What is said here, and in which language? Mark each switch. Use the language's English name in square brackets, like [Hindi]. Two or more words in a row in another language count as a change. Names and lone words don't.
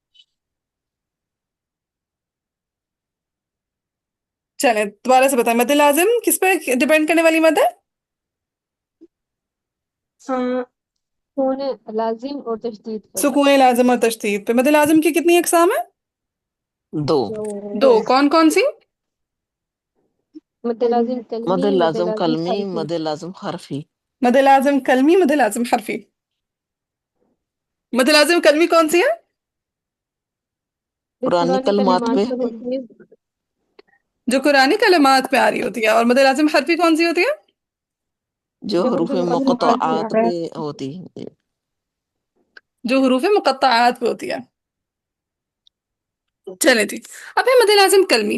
[Urdu] چلیں دوبارہ سے بتائیں، مد لازم کس پہ ڈیپینڈ کرنے والی مد ہے؟ سکون لازم اور تشدید پر. سکون لازم اور تشدید پہ. مد لازم کی کتنی اقسام ہیں؟ دو. دو. کون کون سی؟ مد لازم مد کلمی، مد لازم لازم کلمی، حرفی. مد لازم حرفی. مد لازم کلمی، مد لازم حرفی. مد لازم کلمی کون سی ہے؟ جو قرآنی قرآن کلمات کلمات پہ پر ہوتی ہے. جو قرآنی کلمات پہ آ رہی ہوتی ہے. اور مد لازم حرفی کون سی ہوتی ہے؟ جو جو حروف حروف مقطعات پر مقطعات ہوتی پہ ہوتی. جو حروف مقطعات پہ ہوتی ہے. چلیں جی، اب ہے مد لازم کلمی.